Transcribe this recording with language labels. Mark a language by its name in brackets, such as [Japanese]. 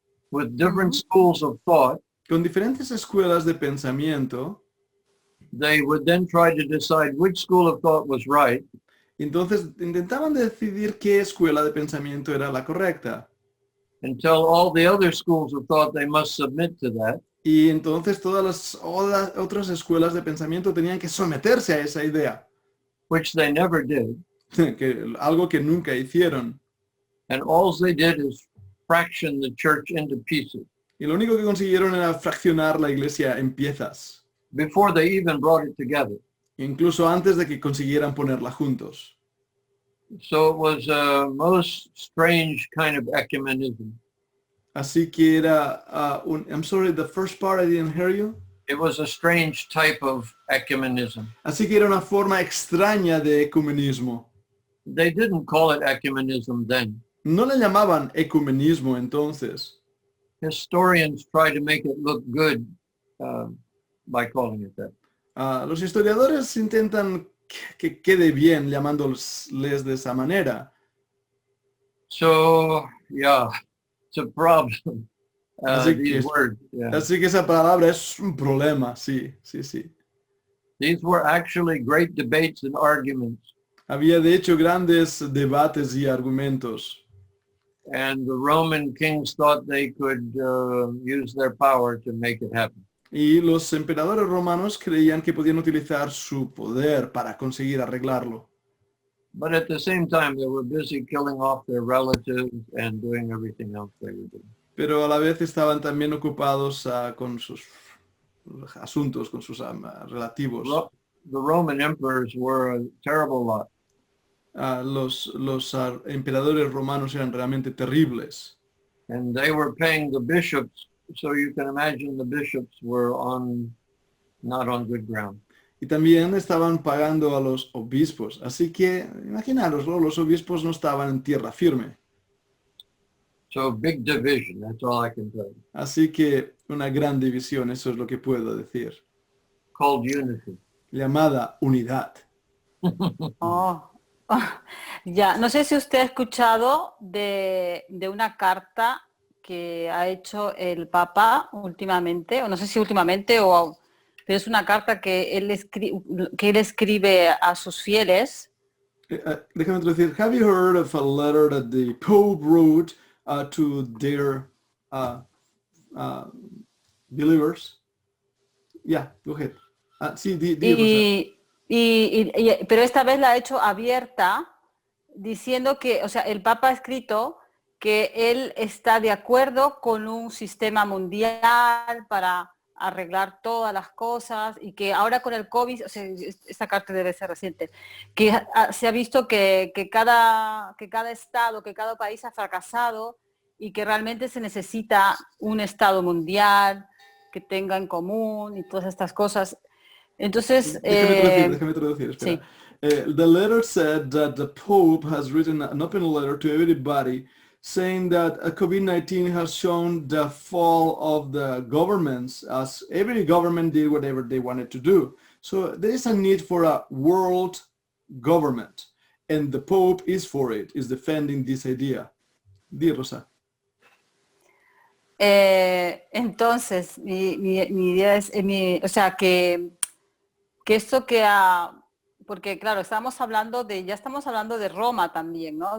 [English] with different schools of thought. [Spanish] con diferentes escuelas de pensamiento. [English] They would then try to decide which school of thought was right, [Spanish] Entonces, intentaban decidir qué escuela de pensamiento era la correcta. [English] and tell all the other schools of thought they must submit to that. [Spanish] Y entonces todas las otras escuelas de pensamiento tenían que someterse a esa idea, [English] Which they never did. [Spanish] algo que nunca hicieron. [English] And all they did is fraction the church into pieces [Spanish] Y lo único que consiguieron era fraccionar la iglesia en piezas, [English] before they even brought it together. [Spanish] incluso antes de que consiguieran ponerla juntos. [English] So it was a most strange kind of ecumenism. [Spanish] Así que era [English] I'm sorry, the first part I didn't hear you. It was a strange type of ecumenism. [Spanish] Así que era una forma extraña de ecumenismo. [English] They didn't call it ecumenism then. [Spanish] No le llamaban ecumenismo entonces. [English] Historians try to make it look good by calling it that. [Spanish] Los historiadores intentan que quede bien llamándoles de esa manera. [English] So yeah, it's a problem. [Spanish] Así que [English] These [Spanish] es- [English] words, yeah. [Spanish] Así que esa palabra es un problema, sí. [English] These were actually great debates and arguments, [Spanish] Había de hecho grandes debates y argumentos. [English] and the Roman kings thought they could use their power to make it happen. [Spanish] Y los emperadores romanos creían que podían utilizar su poder para conseguir arreglarlo. [English] But at the same time, they were busy killing off their relatives and doing everything else they were doing. [Spanish] Pero a la vez estaban también ocupados con sus asuntos, con sus relativos. [English] The Roman emperors were a terrible lot. [Spanish] Los emperadores romanos eran realmente terribles. [English] And they were paying the bishops, so you can imagine the bishops were not on good ground. [Spanish] Y también estaban pagando a los obispos. Así que, imaginaroslo, los obispos no estaban en tierra firme. [English] So big division, that's all I can tell you. [Spanish] Así que una gran división, eso es lo que puedo decir. [English] Called unity. [Spanish] Llamada unidad. Oh. Ya, no sé si usted ha escuchado de una carta que ha hecho el Papa últimamente, o no sé si últimamente, pero es una carta que él escribe a sus fieles. Déjame traducir. [English] Have you heard of a letter that the Pope wrote to their believers? Yeah, go ahead. Sí, [Spanish] Pero esta vez la ha hecho abierta, diciendo que, o sea, el Papa ha escrito que él está de acuerdo con un sistema mundial para arreglar todas las cosas y que ahora con el COVID, o sea, esta carta debe ser reciente, que se ha visto que cada estado, que cada país ha fracasado y que realmente se necesita un estado mundial que tenga en común y todas estas cosas. Entonces, déjame traducir, espera. Sí. [English] The letter said that the Pope has written an open letter to everybody saying that COVID-19 has shown the fall of the governments, as every government did whatever they wanted to do. So there is a need for a world government, and the Pope is for it, is defending this idea. [Spanish] Di, Rosa. Entonces, mi idea es, o sea, que esto porque claro, ya estamos hablando de Roma también, ¿no?